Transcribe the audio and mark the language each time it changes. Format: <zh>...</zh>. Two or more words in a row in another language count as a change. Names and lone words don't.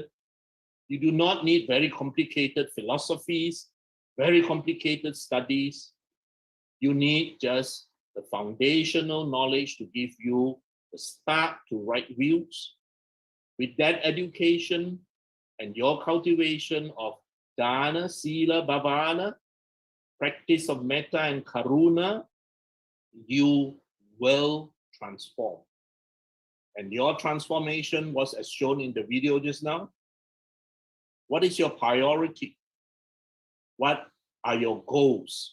<en>You do not need very complicated philosophies, very complicated studies. You need just the foundational knowledge to give you the start to right views. With that education and your cultivation of</en> <pi>dana, sila, bhavana,</pi> <en>practice of metta and karuna, you will transform. And your transformation was as shown in the video just now. What is your priority? What are your goals?</en>